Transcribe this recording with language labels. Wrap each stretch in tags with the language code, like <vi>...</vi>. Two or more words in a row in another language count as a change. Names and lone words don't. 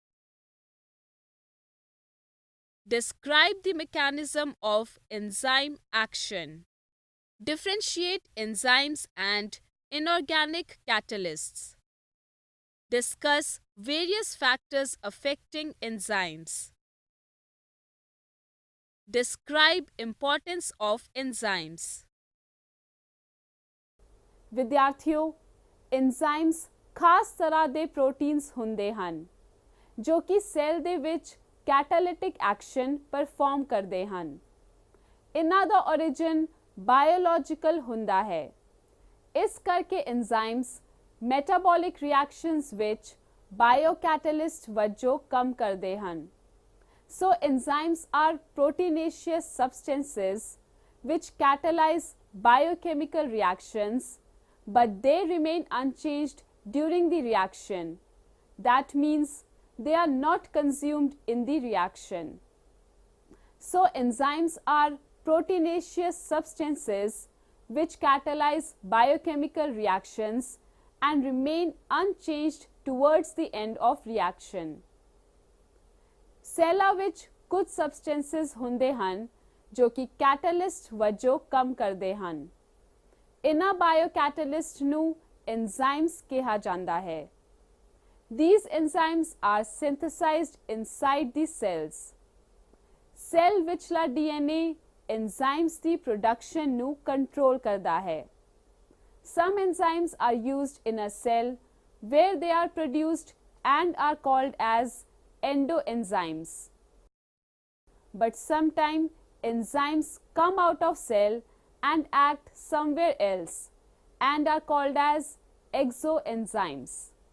<en>describe the mechanism of enzyme action, differentiate enzymes and inorganic catalysts, discuss various factors affecting enzymes, describe importance of enzymes.</en> <pa>ਵਿਦਿਆਰਥੀਓ, enzymes ਖਾਸ ਤਰ੍ਹਾਂ ਦੇ ਪ੍ਰੋਟੀਨਸ ਹੁੰਦੇ ਹਨ ਜੋ ਕਿ ਸੈੱਲ ਦੇ ਵਿੱਚ</pa> <en>catalytic action perform</en> <pa>ਕਰਦੇ ਹਨ। ਇਹਨਾਂ ਦਾ origin ਬਾਇਓਲੋਜੀਕਲ ਹੁੰਦਾ ਹੈ। ਇਸ ਕਰਕੇ</pa> <en>enzymes metabolic reactions which biocatalyst</en> <pa>ਵਜੋਂ ਕੰਮ ਕਰਦੇ ਹਨ।</pa> <en>So enzymes are proteinaceous substances which catalyze biochemical reactions, but they remain unchanged during the reaction. That means they are not consumed in the reaction. So enzymes are proteinaceous substances which catalyze biochemical reactions and remain unchanged towards the end of reaction.</en> <pa>ਸੈੱਲਾਂ ਵਿੱਚ ਕੁਝ substances ਹੁੰਦੇ ਹਨ ਜੋ ਕਿ catalyst ਵਜੋਂ ਕੰਮ ਕਰਦੇ ਹਨ। ਇਹਨਾਂ biocatalyst ਨੂੰ enzymes ਕਿਹਾ ਜਾਂਦਾ ਹੈ।</pa> <en>These enzymes are synthesized inside the cells.</en> <pa>ਸੈੱਲ ਵਿਚਲਾ</pa> <en>DNA enzymes</en> <pa>ਦੀ production ਨੂੰ control ਕਰਦਾ ਹੈ।</pa> <en>Some enzymes are used in a cell where they are produced and are called as endoenzymes. But sometimes enzymes come out of cell and act somewhere else and are called as exoenzymes.</en>